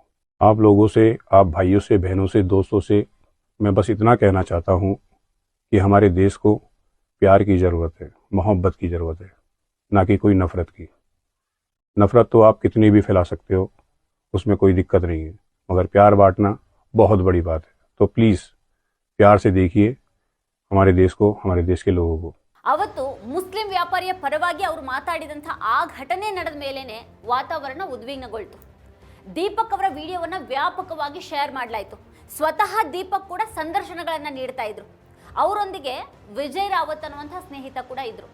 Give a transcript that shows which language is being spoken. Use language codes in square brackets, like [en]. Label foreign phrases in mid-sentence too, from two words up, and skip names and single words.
[hi] आप लोगों से, आप भाइयों से, बहनों से, दोस्तों से मैं बस इतना कहना चाहता हूँ कि हमारे देश को प्यार की ज़रूरत है, मोहब्बत की ज़रूरत है, ना कि कोई नफ़रत की। नफ़रत तो आप कितनी भी फैला सकते हो, उसमें कोई दिक्कत नहीं है, मगर प्यार बांटना बहुत बड़ी बात है। तो प्लीज़ प्यार से देखिए हमारे देश को, हमारे देश के लोगों को। [kn] ಅವತ್ತು ಮುಸ್ಲಿಂ ವ್ಯಾಪಾರಿಯ ಪರವಾಗಿ ಅವರು ಮಾತಾಡಿದಂಥ ಆ ಘಟನೆ ನಡೆದ ಮೇಲೇನೆ ವಾತಾವರಣ ಉದ್ವಿಗ್ನಗೊಳ್ತು. ದೀಪಕ್ ಅವರ ವಿಡಿಯೋವನ್ನು ವ್ಯಾಪಕವಾಗಿ ಶೇರ್ ಮಾಡಲಾಯಿತು. ಸ್ವತಃ ದೀಪಕ್ ಕೂಡ ಸಂದರ್ಶನಗಳನ್ನು ನೀಡ್ತಾ ಇದ್ರು. ಅವರೊಂದಿಗೆ ವಿಜಯ್ ರಾವತ್ ಅನ್ನುವಂಥ ಸ್ನೇಹಿತ ಕೂಡ ಇದ್ರು.